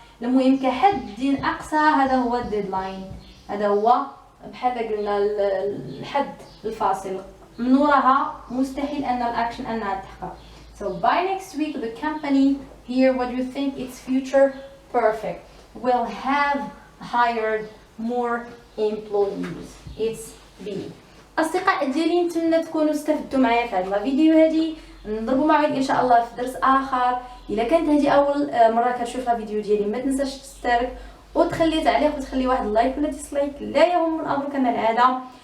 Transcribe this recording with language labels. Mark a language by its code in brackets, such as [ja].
[ar] المهم كحد دين اقصى هذا هو الديدلاين، هذا هو بحال قلنا الحد الفاصل، من وراها مستحيل ان الاكشن انها تحقق. [en] So by next week the company here, what do you think? It's future perfect, will have hired more employees. It's B. [ar] اصدقاء ديالي نتمنى تكونوا استفدتوا معايا في هذا الفيديو هذه. نضربوا معاك ان شاء الله في درس اخر. الا كانت هذه اول مره كتشوف الفيديو ديالي ما تنساش تشترك وتخلي تعليق وتخلي واحد اللايك ولا ديسلايك، لا يهم الامر كما العاده.